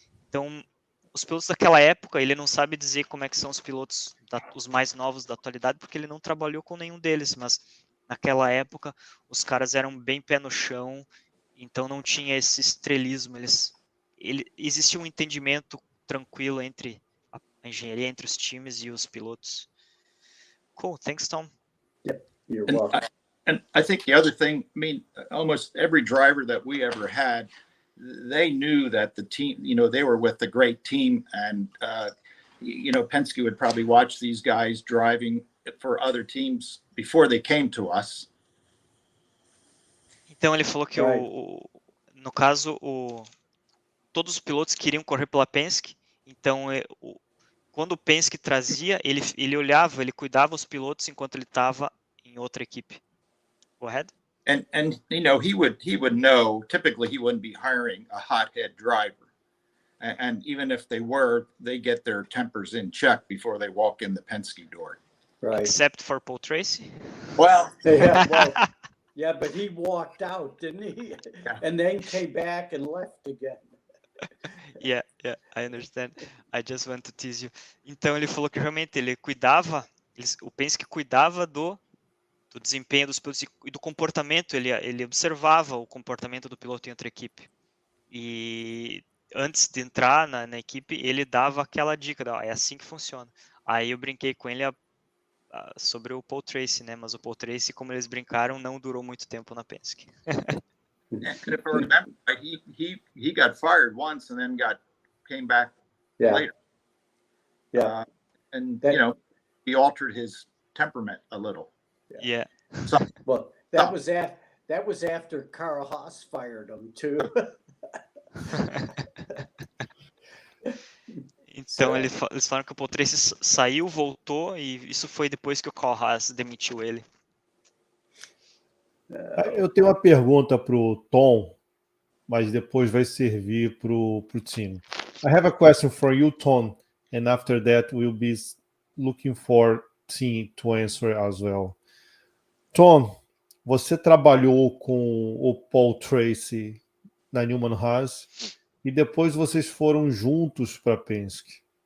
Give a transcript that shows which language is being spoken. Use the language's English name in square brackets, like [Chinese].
[Portuguese] Então, os pilotos daquela época, ele não sabe dizer como é que são os pilotos, os mais novos da atualidade, porque ele não trabalhou com nenhum deles, mas naquela época, os caras eram bem pé no chão, então não tinha esse estrelismo, existia um entendimento tranquilo entre a engenharia, entre os times e os pilotos. [English] Cool, thanks, Tom. You're welcome. And I think the other thing, I mean, almost every driver that we ever had, they knew that the team, they were with the great team, and Penske would probably watch these guys driving for other teams before they came to us. [Portuguese] Então ele falou que no caso todos os pilotos queriam correr pela Penske. Então quando o Penske trazia, ele olhava, ele cuidava os pilotos enquanto ele estava em outra equipe. [English] Go ahead. And he would know. Typically, he wouldn't be hiring a hothead driver, and even if they were, they get their tempers in check before they walk in the Penske door. Right. Except for Paul Tracy. Well, yeah, but he walked out, didn't he? Yeah. And then came back and left again. Yeah, I understand. I just want to tease you. [Portuguese] Então ele falou que realmente ele cuidava, o Penske cuidava do desempenho dos pilotos e do comportamento, ele observava o comportamento do piloto em outra equipe. E antes de entrar na equipe, ele dava aquela dica, é assim que funciona. Aí eu brinquei com ele sobre o Paul Tracy, né? Mas o Paul Tracy, como eles brincaram, não durou muito tempo na Penske. [English] If I remember, he got fired once and then came back later. Yeah, and he altered his temperament a little. Yeah. Well, that was after Carl Haas fired him too. [Portuguese] Então eles falaram que o Paul Tracy saiu, voltou, e isso foi depois que o Carl Haas demitiu ele. Eu tenho uma pergunta para o Tom, mas depois vai servir para o Tim. [English] I have a question for you, Tom, and after that we'll be looking for Tim to answer as well. [Portuguese] Tom, você trabalhou com o Paul Tracy na Newman Haas e depois vocês foram juntos para a Penske.